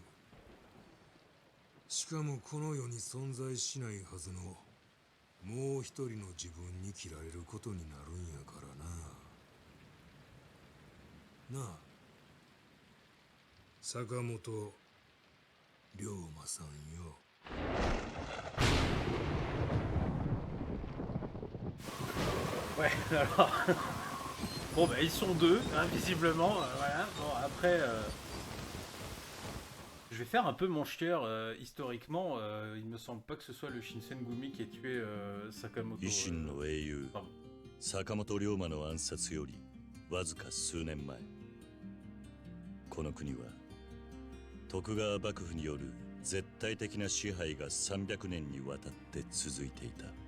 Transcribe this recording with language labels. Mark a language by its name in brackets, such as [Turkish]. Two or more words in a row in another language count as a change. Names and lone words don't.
[Japanese] しかもこの世に存在しないはずのもう一人の自分に切られることになるんやからな。なあ、坂本龍馬さんよ。 [French] Ouais, alors. Bon, bah, ils sont deux, visiblement. Voilà. Bon, après. Je vais faire un peu mon chieur. Historiquement, il me semble pas que ce soit le Shinsengumi qui ait tué Sakamoto. [Japanese] 維新の英雄 [French] Pardon. [Japanese] 坂本龍馬の暗殺よりわずか数年前、この国は徳川幕府による絶対的な支配が300年にわたって続いていた。